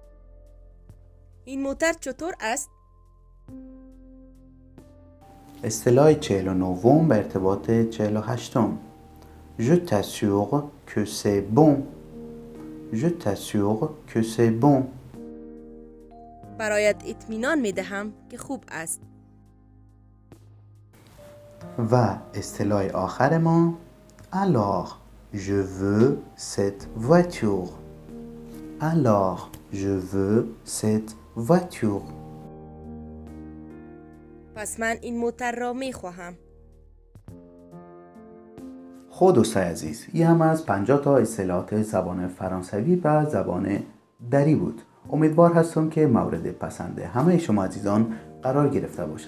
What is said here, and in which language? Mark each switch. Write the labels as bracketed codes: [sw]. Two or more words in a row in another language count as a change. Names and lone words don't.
[fa] این موتر چطور است؟ اصطلاح 49 به ارتباط 48. [fr] Je t'assure que c'est bon. Je t'assure que c'est bon. [fa] برایت اطمینان می دهم که خوب است. و اصطلاح آخر ما [fr] Alors, je veux cette voiture. Alors, je veux cette voiture. [fa] پس من این موتر را می خواهم. خب دوستای عزیز، این هم از 50 تا اصطلاحات زبان فرانسوی و زبان دری بود. امیدوار هستم که مورد پسند همه شما عزیزان قرار گرفته باشه.